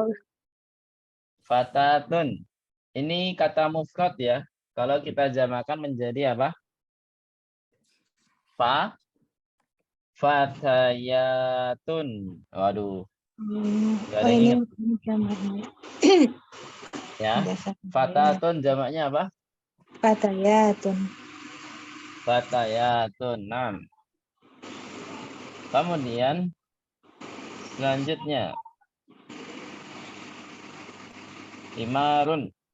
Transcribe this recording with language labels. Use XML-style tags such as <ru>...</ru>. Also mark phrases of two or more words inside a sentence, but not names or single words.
<id>Fatatun. Ini kata mufrad ya. Kalau kita jamakan menjadi apa? Fatayatun. Waduh. Gak ada yang ini ingat. jamaknya. Ya. Fatatun jamaknya apa? Fatayatun. Fatayatun. 6. Kemudian selanjutnya Imarun.</id>